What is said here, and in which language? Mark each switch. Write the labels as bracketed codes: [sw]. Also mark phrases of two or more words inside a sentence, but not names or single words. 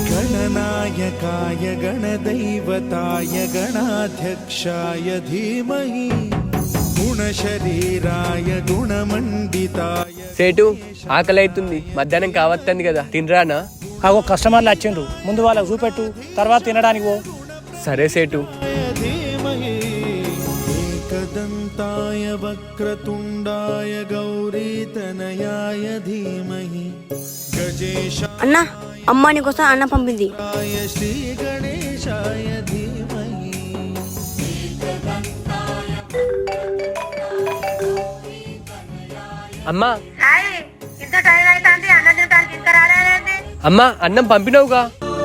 [sa] गणनायकाय गणदैवताय गणाध्यक्षाय धीमहि गुणशरीराय गुणमण्डिताय [te] సేటు ఆకలి అవుతుంది, మధ్యాహ్నం కావస్తుంది కదా, తినరానా? అగో కస్టమర్లు వచ్చిండ్రు, ముందు వాళ్ళకి చూపెట్టు, తర్వాత తినడానికి పో. సరే సేటు. [sa] धीमहि एकदन्ताय वक्रतुण्डाय गौरीतनयाय धीमहि गजेशाय [te] అన్న అమ్మ నీకోసం అన్న పంపింది. [sa] श्रीगणेशाय धीमहि [te] అమ్మా అమ్మా, అన్నం పంపినావుగా?